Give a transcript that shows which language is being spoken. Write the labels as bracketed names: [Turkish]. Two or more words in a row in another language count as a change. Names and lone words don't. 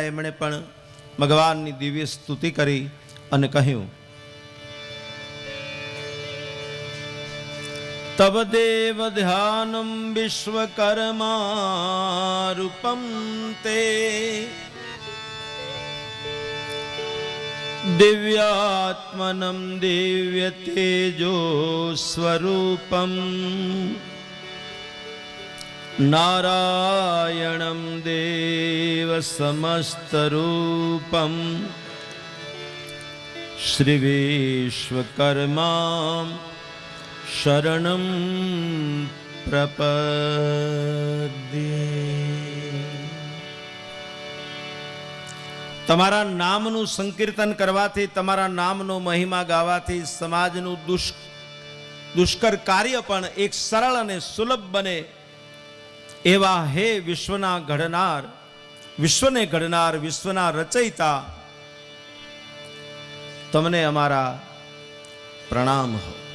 [Gujarati] એમણે પણ ભગવાનની દિવ્ય સ્તુતિ કરી અને કહ્યું, [Sanskrit] તવ દેવ ધ્યાનમ વિશ્વકર્મા રૂપમ તે दिव्यात्मनं दिव्य तेजो स्वरूपम नारायणं देव समस्तरूपम श्री विश्वकर्मा शरणं प्रपद्ये। [Gujarati] તમારા નામનું સંકીર્તન કરવાથી, તમારા નામનો મહિમા ગાવાથી સમાજનું દુષ્કર કાર્ય પણ એક સરળ અને સુલભ બને એવા હે વિશ્વના ઘડનાર, વિશ્વને ઘડનાર, વિશ્વના રચયિતા, તમને અમારા પ્રણામ હો.